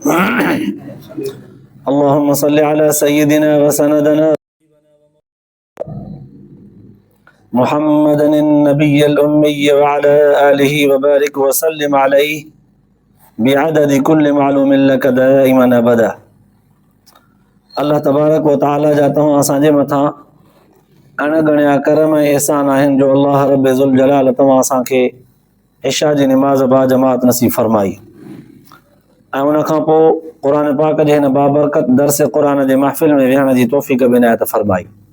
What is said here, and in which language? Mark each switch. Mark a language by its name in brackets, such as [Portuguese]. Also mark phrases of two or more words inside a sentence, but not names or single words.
[Arabic] اللهم صل على سيدنا وسندنا محمد النبي الأمي وعلى آله وبارك وسلم عليه بعدد كل معلوم لك دائما أبدا. [Sindhi] अल्लाह तबारक व ताला जाता हूँ असांजे मथां अणगणिया करम ऐं एहसान आहिनि जो अल्लाह रब ज़ुल जलाल तव्हां असांखे इशा जी निमाज़ बा जमात नसीब फरमाई ऐं उन खां पोइ क़ुर पाक जे हिन बाबरकत दर्स क़ुर जे महफ़िल में विहण जी तौफ़ीक़ बि इनायत फरमाई.